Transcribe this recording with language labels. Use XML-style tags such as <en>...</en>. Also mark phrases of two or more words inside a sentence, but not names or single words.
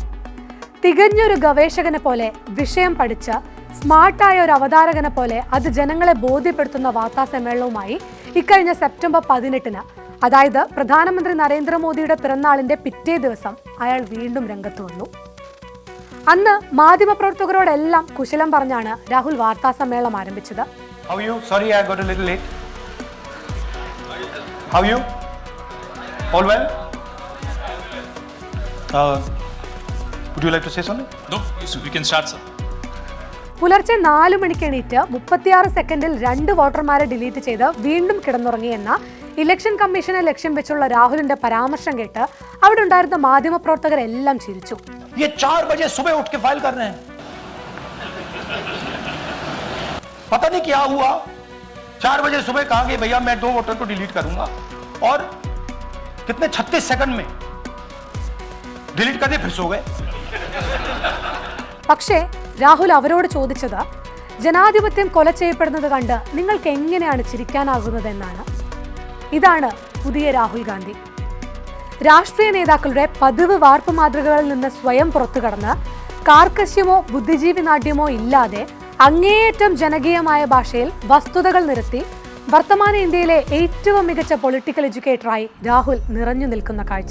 <ml>തികഞ്ഞൊരു ഗവേഷകനെ പോലെ വിഷയം പഠിച്ച് സ്മാർട്ടായ ഒരു അവതാരകനെ പോലെ അത് ജനങ്ങളെ ബോധ്യപ്പെടുത്തുന്ന വാർത്താ സമ്മേളനവുമായി ഇക്കഴിഞ്ഞ സെപ്റ്റംബർ 18, അതായത് പ്രധാനമന്ത്രി നരേന്ദ്രമോദിയുടെ പിറന്നാളിന്റെ പിറ്റേ ദിവസം അയാൾ വീണ്ടും രംഗത്ത് വന്നു. അന്ന് മാധ്യമപ്രവർത്തകരോടെല്ലാം കുശലം പറഞ്ഞാണ് രാഹുൽ വാർത്താ സമ്മേളനം ആരംഭിച്ചത്.</ml> <en>Would you like to say something? No, we can start, sir.</en> <ml>പുലർച്ചെ 4 മണിക്ക് എണീറ്റ് 36 സെക്കൻഡിൽ 2 വോട്ടർമാരെ ഡിലീറ്റ് ചെയ്ത് വീണ്ടും കിടന്നുറങ്ങിയെന്ന ഇലക്ഷൻ കമ്മീഷനെ ലക്ഷ്യം വെച്ചുള്ള രാഹുലിന്റെ പരാമർശം കേട്ട് അവിടെ ഉണ്ടായിരുന്ന മാധ്യമപ്രവർത്തകരെല്ലാം ചിരിച്ചു.</ml> <hi>4 बजे सुबह उठ के फाइल कर रहे हैं. पता नहीं क्या हुआ. 4 बजे सुबह कहा कि भैया मैं 2 वोटर को डिलीट करूंगा और कितने 36 सेकंड में डिलीट करके फिर सो गए.</hi> <ml>പക്ഷേ രാഹുൽ അവരോട് ചോദിച്ചത് ജനാധിപത്യം കൊല ചെയ്യപ്പെടുന്നത് കണ്ട് നിങ്ങൾക്ക് എങ്ങനെയാണ് ചിരിക്കാനാകുന്നതെന്നാണ്. ഇതാണ് പുതിയ രാഹുൽ ഗാന്ധി. രാഷ്ട്രീയ നേതാക്കളുടെ പതിവ് വാർപ്പ് മാതൃകകളിൽ നിന്ന് സ്വയം പുറത്തു കടന്ന് കാർക്കശ്യമോ ബുദ്ധിജീവി നാട്യമോ ഇല്ലാതെ അങ്ങേയറ്റം ജനകീയമായ ഭാഷയിൽ വസ്തുതകൾ നിരത്തി വർത്തമാന ഇന്ത്യയിലെ ഏറ്റവും മികച്ച പൊളിറ്റിക്കൽ എഡ്യൂക്കേറ്ററായി രാഹുൽ നിറഞ്ഞു നിൽക്കുന്ന കാഴ്ച.</ml>